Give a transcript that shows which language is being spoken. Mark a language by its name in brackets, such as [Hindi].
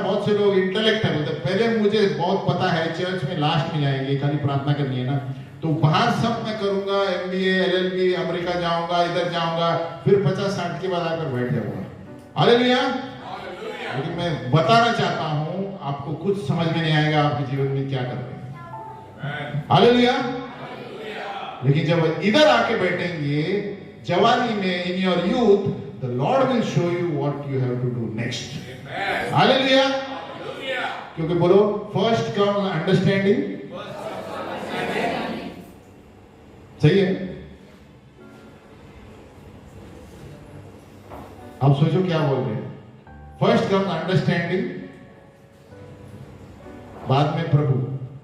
[Hindi] बहुत से लोग इंटेलेक्ट है, बोलते पहले मुझे बहुत पता है, चर्च में लास्ट में जाएंगे, खाली प्रार्थना करनी है ना, तो बाहर सब मैं करूंगा, MBA LLB, अमेरिका जाऊंगा, इधर जाऊंगा, फिर 50-60 के बाद आकर बैठ जाऊंगा। हालेलुया। लेकिन मैं बताना चाहता हूं आपको कुछ समझ में नहीं आएगा आपके जीवन में क्या कर रहे हैं। हालेलुया। लेकिन जब इधर आके बैठेंगे जवानी में, in your youth, [English] the Lord will show you what you have to do next. [Hindi] Hallelujah. क्योंकि बोलो [English] First comes understanding। [Hindi] सही है। आप सोचो क्या बोल रहे हैं। [English] first comes understanding, [Hindi] बाद में प्रभु।